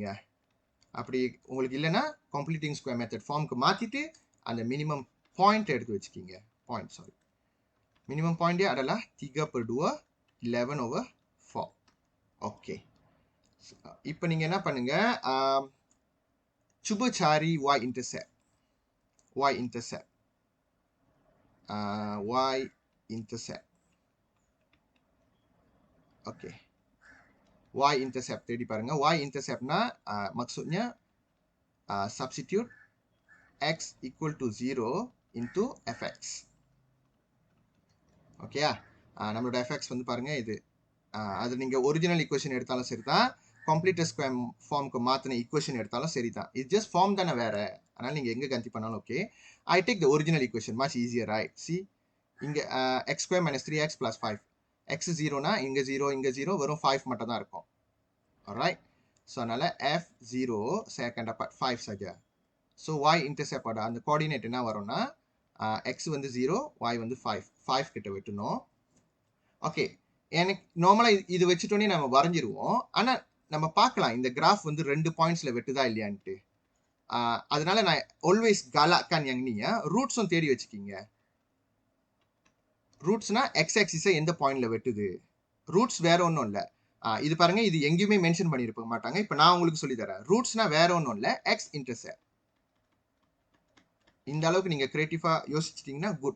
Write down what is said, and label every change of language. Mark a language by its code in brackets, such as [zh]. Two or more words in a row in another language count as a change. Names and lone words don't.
[ta] அப்படி உங்களுக்கு இல்லைன்னா [en] completing square method formக்கு [ta] மாற்றிட்டு அந்த [en] minimum point [ta] எடுத்து வச்சுக்கிங்க. [en] minimum pointே [ta] adalah 3/2 11/4. ஓகே, இப்போ நீங்கள் என்ன பண்ணுங்க, [ms] cuba cari [en] y intercept. [ta] ஓகே, [en] y intercept [ta] தேடி பாருங்க. [en] y interceptனா maksudnya substitute x equal to 0 into fx. [ta] ஓகேயா? நம்மளோட fx வந்து பாருங்க இது. அது நீங்கள் [en] original equation [ta] எடுத்தாலும் சரி தான், [en] completed square formக்கு [ta] மாற்றின ஈக்குவேஷன் எடுத்தாலும் சரி தான். இது [en] just form [ta] தானே வேறு. அதனால் நீங்கள் எங்கே கன்சி பண்ணாலும் ஓகே. [en] I take the original equation, much easier, right? [ta] சி இங்கே x² - 3x + 5. x 0னா இங்கே 0 வெறும் 5 மட்டும் தான் இருக்கும். [en] Alright, so [ms] அதனால் f0 saya akan dapat 5 saja. [en] so y intercept [ta] pada அந்த கோஆர்டினேட் என்ன வரும்னா x வந்து 0, y வந்து 5 கிட்ட வெட்டணும். ஓகே, எனக்கு நார்மலாக இது வச்சுட்டோன்னே நம்ம வரைஞ்சிருவோம். ஆனால் நம்ம பார்க்கலாம் இந்த கிராஃப் வந்து 2 பாயிண்ட்ஸில் வெட்டுதா இல்லையான்ட்டு. அதனால நான் [ms] ஆல்வேஸ் galakkan yang ni ya, [ta] ரூட்ஸும் தேடி வச்சுக்கிங்க. ரூட்ஸ்னா எக்ஸ் ஆக்சிஸை எந்த பாயிண்ட்ல வெட்டுது. ரூட்ஸ் வேற ஒன்றும் இல்லை. இது பாருங்க, இது எங்கேயுமே மென்ஷன் பண்ணியிருக்க மாட்டாங்க. இப்போ நான் உங்களுக்கு சொல்லி தரேன். ரூட்ஸ்னா வேற ஒன்றும் இல்லை, [en] x intercept. [ta] இந்த அளவுக்கு நீங்கள் கிரியேட்டிவாக யோசிச்சிட்டிங்கன்னா குட்.